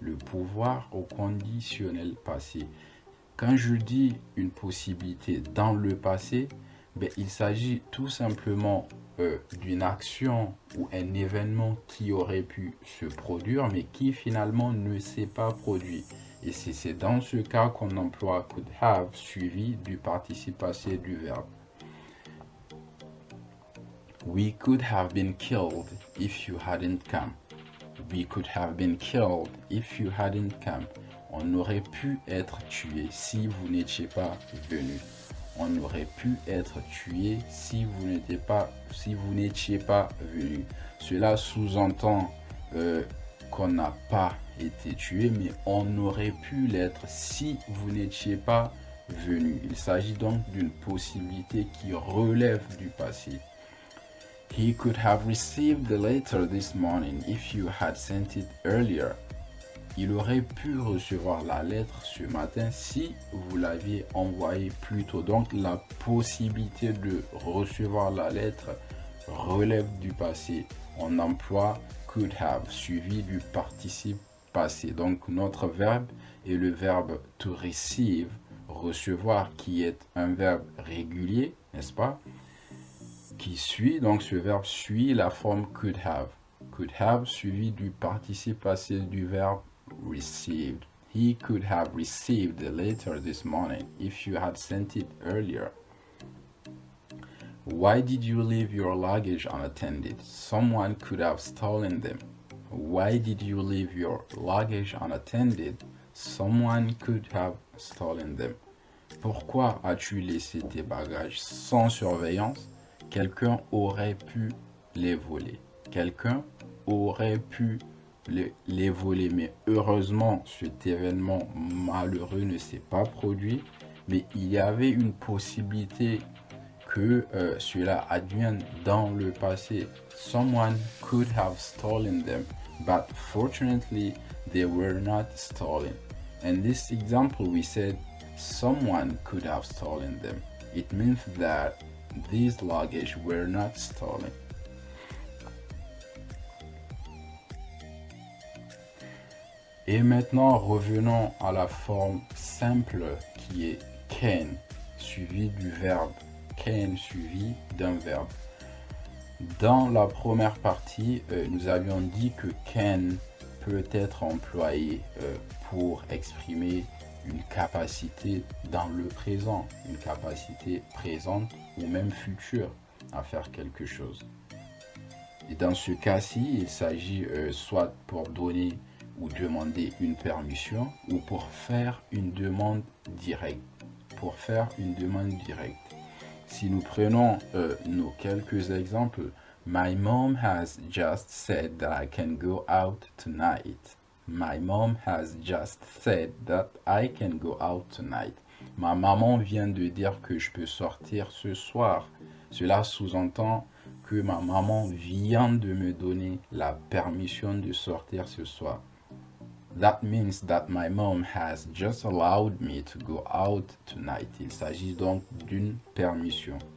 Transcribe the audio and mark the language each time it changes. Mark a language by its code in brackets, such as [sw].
[fr] Le pouvoir au conditionnel passé. Quand je dis une possibilité dans le passé, il s'agit tout simplement d'une action ou un événement qui aurait pu se produire, mais qui finalement ne s'est pas produit. Et c'est dans ce cas qu'on emploie could have suivi du participe passé du verbe. [en] We could have been killed if you hadn't come. We could have been killed if you hadn't come. [fr] On aurait pu être tué si vous n'étiez pas venu. On aurait pu être tué si vous n'étiez pas venu. Cela sous-entend qu'on n'a pas été tué, mais on aurait pu l'être si vous n'étiez pas venu. Il s'agit donc d'une possibilité qui relève du passé. [en] He could have received the letter this morning if you had sent it earlier. [fr] il aurait pu recevoir la lettre ce matin si vous l'aviez envoyée plus tôt. Donc la possibilité de recevoir la lettre relève du passé. On emploie could have suivi du participe passé. Donc notre verbe est le verbe to receive, recevoir, qui est un verbe régulier, n'est-ce pas? Qui suit, donc ce verbe suit la forme could have. Could have suivi du participe passé du verbe received. [en] He could have received the letter this morning if you had sent it earlier. Why did you leave your luggage unattended? Someone could have stolen them. Why did you leave your luggage unattended? Someone could have stolen them. [fr] Pourquoi as-tu laissé tes bagages sans surveillance? Quelqu'un aurait pu les voler. Quelqu'un aurait pu les voler. Mais heureusement, cet événement malheureux ne s'est pas produit. Mais il y avait une possibilité que cela advienne dans le passé. [en] Someone could have stolen them, but fortunately they were not stolen. In this example we said someone could have stolen them. It means that these luggage were not stolen. [fr] Et maintenant revenons à la forme simple qui est can, suivi du verbe. Can suivi d'un verbe. Dans la première partie, nous avions dit que can peut être employé pour exprimer une capacité dans le présent, une capacité présente ou même future à faire quelque chose. Et dans ce cas-ci, il s'agit soit pour donner ou demander une permission ou pour faire une demande directe. Pour faire une demande directe. Si nous prenons nos quelques exemples, [en] my mom has just said that I can go out tonight. My mom has just said that I can go out tonight. [fr] Ma maman vient de dire que je peux sortir ce soir. Cela sous-entend que ma maman vient de me donner la permission de sortir ce soir. [en] That means that my mom has just allowed me to go out tonight. [fr] Il s'agit donc d'une permission.